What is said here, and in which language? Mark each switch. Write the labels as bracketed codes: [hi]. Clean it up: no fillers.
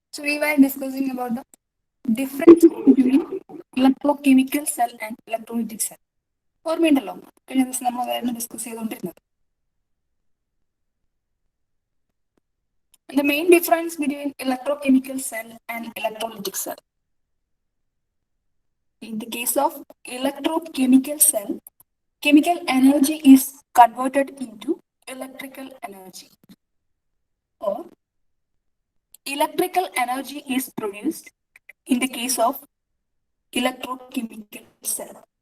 [en] So we were discussing about the difference between electrochemical cell and electrolytic cell. [ml] ഓർമ്മയുണ്ടല്ലോ കഴിഞ്ഞ ദിവസം നമ്മൾ അതായിരുന്നു ഡിസ്കസ് ചെയ്തുകൊണ്ടിരുന്നത്. [en] The main difference between electrochemical cell and electrolytic cell. In the case of electrochemical cell, chemical energy is converted into electrical energy, or electrical energy is produced in the case of electrochemical cell.